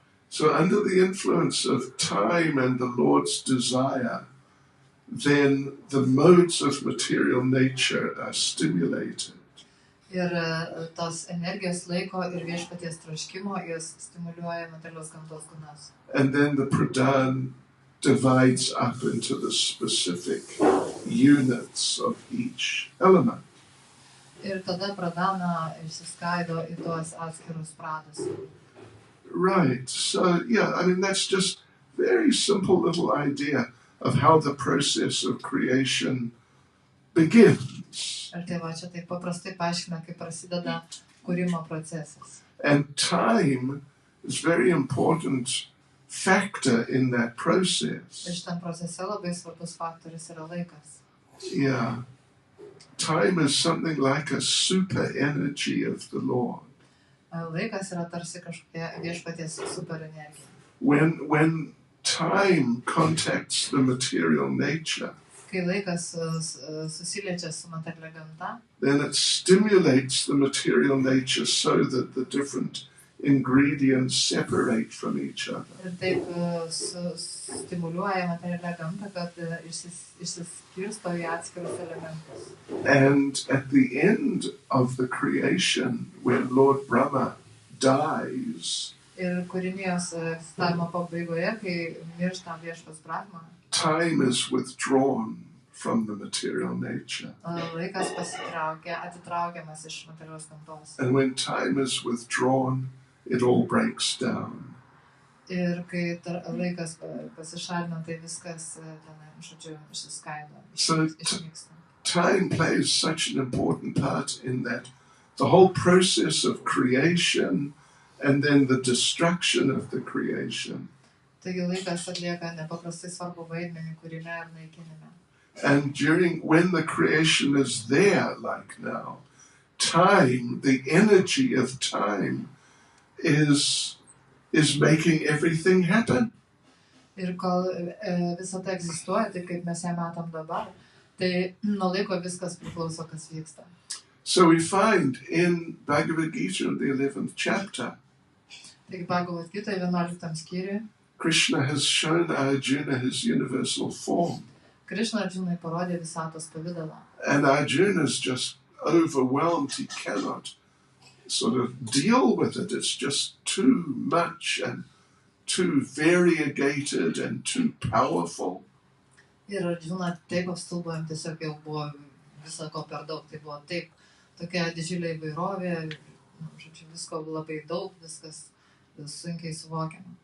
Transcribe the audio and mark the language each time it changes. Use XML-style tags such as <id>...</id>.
<en>So under the influence of time and the Lord's desire, then the modes of material nature are stimulated.</en> <lt>Ir tos energijos laiko ir viešpaties troškimo jos stimuliuoja materialios gamtos gunas.</lt> <en>And then the pradhan divides up into the specific units of each element.</en> <lt>Ir tada pradana išsiskaido į tuos atskirus pradus.</lt> <en>Right. So, yeah, I mean, that's just very simple little idea of how the process of creation begins.</en> <lt>Ir tai va, čia taip paprastai paaiškina, kaip prasideda kūrimo procesas.</lt> <en>And time is a very important factor in that process.</en> <lt>Ir šitam procese labai svarbus faktorius yra laikas.</lt> <en>Yeah. Time is something like a super energy of the Lord.</en> <lt>Laikas yra tarsi kažkokia viešpaties superenergija.</lt> <en>When time contacts the material nature,</en> <lt>Kai laikas susiliečia su materialia gamta,</lt> <en>then it stimulates the material nature so that the different ingredients separate from each other.</en> <lt>ir taip stimuliuoja materialią gamtą, kad išsiskirsto į atskirus elementus.</lt> <en>And at the end of the creation, when Lord Brahma dies,</en> <lt>Ir kūrinijos egzistavimo pabaigoje, kai miršta viešpas Brahma,</lt> <en>time is withdrawn from the material nature.</en> <lt>Laikas atitraukiamas iš materialios gamtos.</lt> <en>And when time is withdrawn, it all breaks down.</en> <lt>Ir kai laikas pasišalina, tai viskas, žodžiu, išsiskaido,</lt> <en>So</en> <lt>išnyksta.</lt> <en>time plays such an important part in that. The whole process of creation and then the destruction of the creation.</en> <lt>Taigi laikas atlieka nepaprastai svarbu vaidmenį kūrime ir naikinime.</lt> <en>And when the creation is there, like now, time, the energy of time is making everything happen.</en> <lt>Ir kol visa tai egzistuoja, tai kaip mes ją matom dabar, tai nuo laiko viskas priklauso, kas vyksta.</lt> <en>So we find in Bhagavad Gita in the 11th chapter,</en> <lt>Taigi Bhagavad Gita 11 skyriuje,</lt> <en>Krishna has shown Arjuna his universal form.</en> <lt>Krishna Arjunai parodė visatos pavidalą.</lt> <en>And Arjuna is just overwhelmed. He cannot sort of deal with it. It's just too much and too variegated and too powerful.</en> <lt>Ir Arjuna taip apstulbo, jam tiesiog jau buvo viso ko per daug. Tai buvo taip, tokia didžiulė įvairovė, žodžiu, visko labai daug, viskas sunkiai suvokiama.</lt>